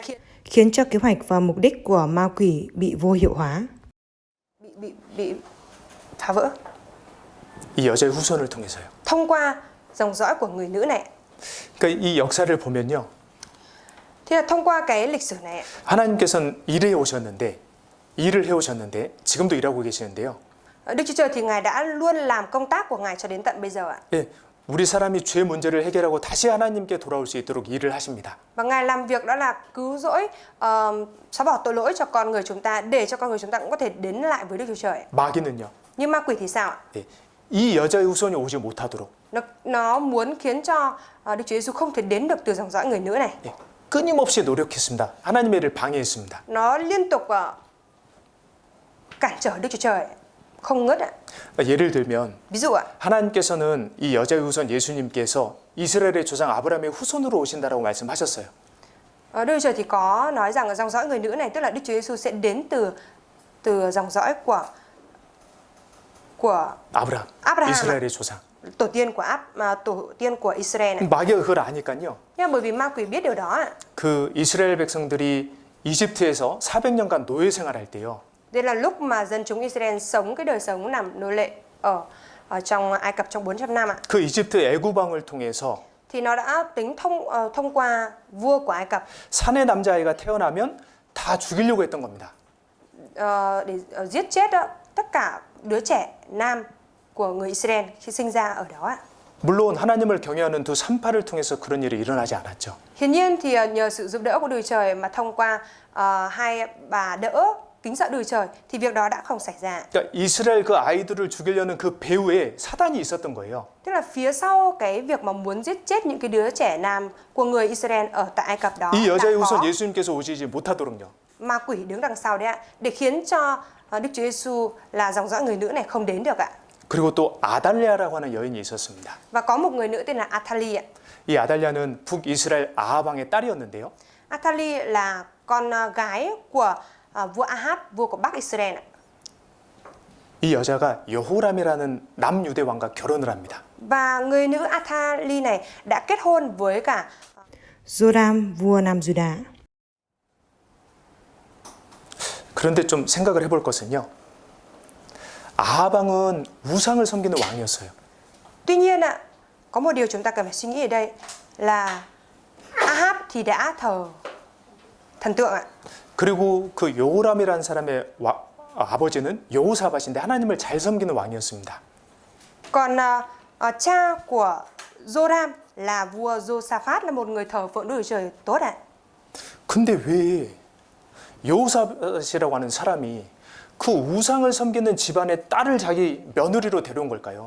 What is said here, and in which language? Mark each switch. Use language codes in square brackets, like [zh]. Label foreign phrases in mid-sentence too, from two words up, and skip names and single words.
[vi] khiến cho kế hoạch và mục đích của ma quỷ bị vô hiệu hóa. bị phá vỡ [ko] 이 여자의 후손을 통해서요. [vi] thông qua dòng dõi của người nữ này. [ko] 그러니까 이 역사를 보면요. [vi] Thế là thông qua cái lịch sử này, [ko] 하나님께서는 일해 오셨는데 일을 해 오셨는데 지금도 일하고 계시는데요. [vi] Đức Chúa Trời thì ngài đã luôn làm công tác của ngài cho đến tận bây giờ ạ. [ko] 예, 우리 사람이 죄 문제를 해결하고 다시 하나님께 돌아올 수 있도록 일을 하십니다. [vi] Và ngài làm việc đó là cứu rỗi, xóa bỏ tội lỗi cho con người chúng ta, để cho con người chúng ta cũng có thể đến lại với Đức Chúa Trời. [ko] 마귀는요. [vi] Nhưng ma quỷ thì sao ạ? [ko] 예, 이 여자의 후손이 오지 못하도록 [vi] Nó muốn khiến cho Đức Chúa Giêsu không thể đến được từ dòng dõi người nữ này. [ko] 예, 끊임없이 노력했습니다. 하나님의 일을 방해했습니다. [vi] Nó liên tục cản trở Đức Chúa Trời, không ngớt ạ. [ko] 예를 들면 [vi] Ví dụ ạ, [ko] 하나님께서는 이 여자의 후손 예수님께서 이스라엘의 조상 아브라함의 후손으로 오신다라고 말씀하셨어요. [vi] Đức Chúa Trời thì có nói rằng dòng dõi người nữ này, tức là Đức Chúa Giêsu sẽ đến từ dòng dõi của [ko] 아브라함, 아브라함. 이스라엘의 조상. [vi] tổ tiên của Israel này. [ko] 마귀가 그걸 아니까요. [vi] Nhưng bởi vì ma quỷ biết điều đó ạ. [ko] 그 이스라엘 백성들이 이집트에서 400년간 노예 생활할 때요. [vi] Đây là lúc mà dân chúng Israel sống cái đời sống làm nô lệ ở trong Ai Cập trong 400 năm ạ. [ko] 그 이집트 애굽왕을 통해서 [vi] Thì nó đã tính thông qua vua của Ai Cập [ko] 산의 남자아이가 태어나면 다 죽이려고 했던 겁니다. [vi] để giết chết tất cả đứa trẻ nam của người Israel khi sinh ra ở đó ạ. [ko] 물론 하나님을 경외하는 두 산파를 통해서 그런 일이 일어나지 않았죠. [vi] Hiển nhiên thì nhờ sự giúp đỡ của Đức Trời mà thông qua hai bà đỡ kính sợ Đức Trời thì việc đó đã không xảy ra. [ko] 그러니까 이스라엘 그 아이들을 죽이려는 그 배후에 사단이 있었던 거예요. [vi] Tức là phía sau cái việc mà muốn giết chết những cái đứa trẻ nam của người Israel ở tại Ai Cập đó [ko] 이 여자의 [vi] đã [ko] 후손 [vi] có [ko] 예수님께서 오시지 못하도록요. [vi] ma quỷ đứng đằng sau đấy ạ, để khiến cho Đức Chúa Giêsu là dòng dõi người nữ này không đến được ạ. [ko] 그리고 또 아달랴라고 하는 여인이 있었습니다. [vi] Và có một người nữ tên là Athali ạ. [ko] 이 아달랴는 북이스라엘 아하방의 딸이었는데요. [vi] Athali là con gái của vua Ahab, vua của Bắc Israel ạ. [ko] 이 여자가 여호람이라는 남유대 왕과 결혼을 합니다. [vi] Và người nữ Athali này đã kết hôn với cả Joram, vua Nam Juda. [ko] 그런데 좀 생각을 해볼 것은요. 아하방은 우상을 섬기는 왕이었어요. [vi] Tuy nhiên ạ, có một điều chúng ta cần phải suy nghĩ ở đây là Ahab thì đã thờ thần tượng ạ. [ko] 그리고 그 여호람이라는 사람의 아버지는 여호사밧인데 하나님을 잘 섬기는 왕이었습니다. [vi] Còn cha của Joram là vua Josaphat, là một người thờ phượng Đức Chúa Trời tốt ạ. [ko] 근데 왜 여호사밧이라고 하는 사람이 그 우상을 섬기는 집안의 딸을 자기 며느리로 데려온 걸까요?